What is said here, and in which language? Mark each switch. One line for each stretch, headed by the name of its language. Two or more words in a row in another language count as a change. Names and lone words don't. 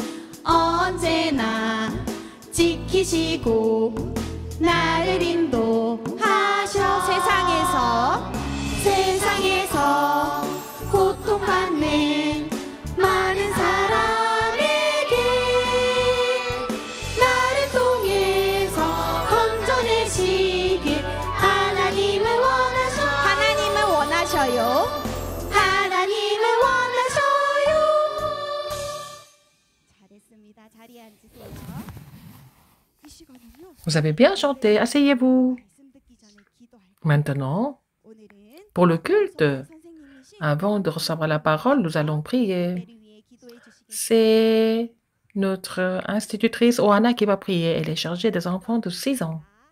Korean: 언제나 지키시고 나를 인도하셔 세상에서 고통받는 많은 사람에게 나를 통해서 건져내시길 하나님을 원하셔요. 하나님을 원하셔요. 잘했습니다. 자리에 앉으세요. 이 시간은요.
French: Vous avez bien chanté, asseyez-vous. Maintenant, pour le culte, avant de recevoir la parole, nous allons prier. C'est notre institutrice Oana qui va prier. Elle est chargée des enfants de 6 ans.